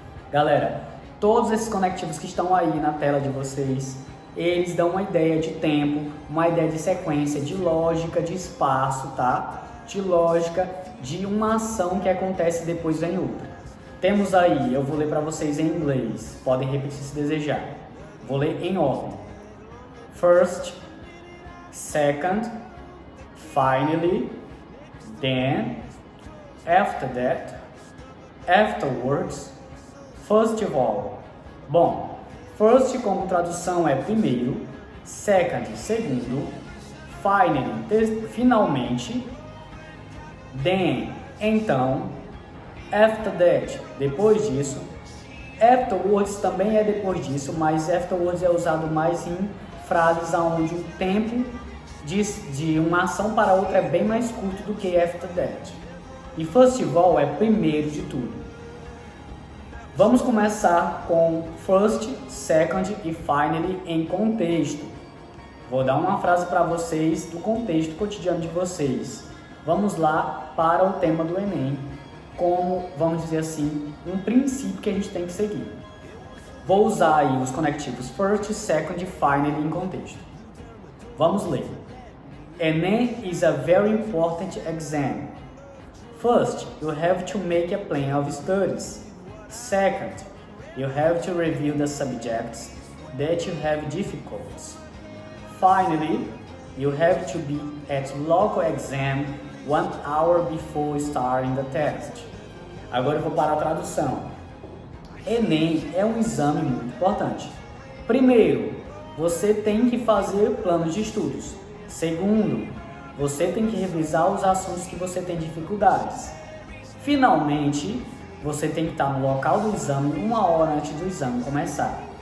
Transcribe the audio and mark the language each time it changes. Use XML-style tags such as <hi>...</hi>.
<pt>Galera, todos esses conectivos que estão aí na tela de vocês, eles dão uma ideia de tempo, uma ideia de sequência, de lógica, de espaço, tá? De lógica, de uma ação que acontece e depois vem outra. Temos aí, eu vou ler para vocês em inglês, podem repetir se desejar. Vou ler em ordem.</pt> <en>First, second, finally, then, after that, afterwards, first of all.</en> <pt>Bom, first como tradução é primeiro, second, segundo, finally, finalmente, then, então, after that, depois disso, afterwards também é depois disso, mas afterwards é usado mais em frases onde o tempo de uma ação para outra é bem mais curto do que after that. E first of all é primeiro de tudo. Vamos começar com first, second e finally em contexto. Vou dar uma frase para vocês do contexto cotidiano de vocês. Vamos lá para o tema do Enem, como, vamos dizer assim, um princípio que a gente tem que seguir. Vou usar aí os conectivos first, second e finally em contexto. Vamos ler.</pt> <en>Enem is a very important exam. First, you have to make a plan of studies. Second, you have to review the subjects that you have difficulties. Finally, you have to be at local exam 1 hour before starting the test.</en> <pt>Agora eu vou para a tradução. Enem é um exame muito importante. Primeiro, você tem que fazer plano de estudos. Segundo, você tem que revisar os assuntos que você tem dificuldades. Finalmente, você tem que estar no local do exame 1 hora antes do exame começar.</pt>